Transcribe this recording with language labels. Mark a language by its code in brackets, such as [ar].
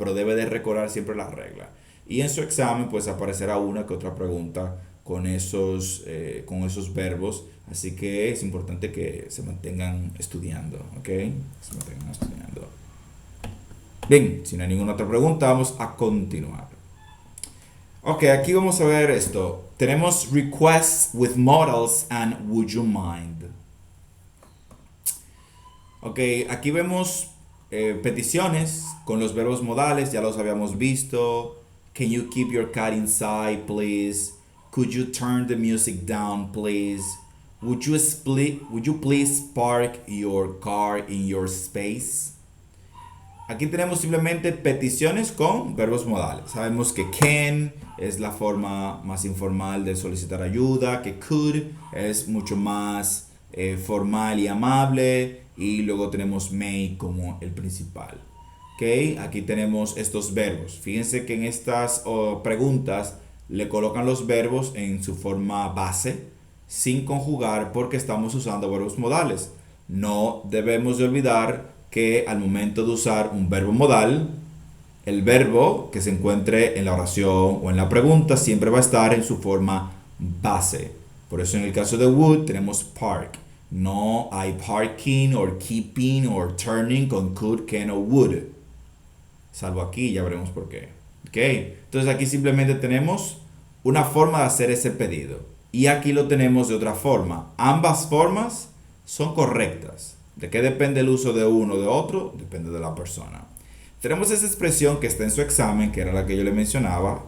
[es] Pero debe de recordar siempre las reglas. Y en su examen, pues aparecerá una que otra pregunta con esos verbos. Así que es importante que se mantengan estudiando, ¿ok? Se mantengan estudiando. Bien, si no hay ninguna otra pregunta, vamos a continuar. Ok, aquí vamos a ver esto. [en] Tenemos requests with modals and would you mind. [es] Ok, aquí vemos peticiones con los verbos modales, ya los habíamos visto. [en] Can you keep your cat inside, please? Could you turn the music down, please? Would you please park your car in your space? [es] Aquí tenemos simplemente peticiones con verbos modales. Sabemos que can es la forma más informal de solicitar ayuda, que could es mucho más formal y amable, y luego tenemos may como el principal. ¿Ok? Aquí tenemos estos verbos. Fíjense que en estas preguntas le colocan los verbos en su forma base, sin conjugar porque estamos usando verbos modales. No debemos de olvidar que al momento de usar un verbo modal, el verbo que se encuentre en la oración o en la pregunta siempre va a estar en su forma base. Por eso en el caso de would tenemos park. No hay parking or keeping or turning con could, can o would. Salvo aquí, ya veremos por qué. ¿Ok? Entonces aquí simplemente tenemos una forma de hacer ese pedido. Y aquí lo tenemos de otra forma. Ambas formas son correctas. ¿De qué depende el uso de uno o de otro? Depende de la persona. Tenemos esa expresión que está en su examen, que era la que yo le mencionaba.